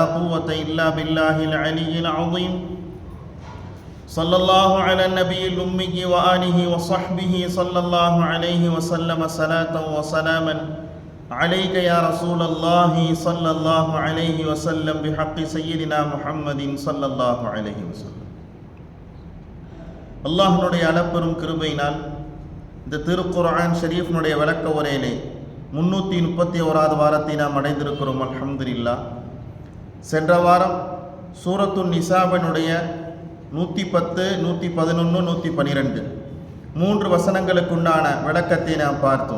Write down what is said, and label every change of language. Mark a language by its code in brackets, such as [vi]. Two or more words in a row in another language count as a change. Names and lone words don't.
[ar] قوة إلا بالله العلي العظيم صلى الله على النبي الأمي وآله وصحبه صلى الله عليه وسلم صلاة وسلاما عليك يا رسول الله صلى الله عليه وسلم بحق سيدنا محمد صلى الله عليه وسلم [ta] அல்லாஹ்வுடைய அளப்பெரும் கிருபையினால் இந்த திருக்குர்ஆன் ஷரீஃபினுடைய விளக்க உரையிலே 331வது வாரத்தை நாம் அடைந்திருக்கிறோம். அல்ஹம்துலில்லாஹ். சென்ற வாரம் சூரத்துன் நிசாவினுடைய 110, 111, 112 மூன்று வசனங்களுக்குண்டான விளக்கத்தை நாம் பார்த்தோம்.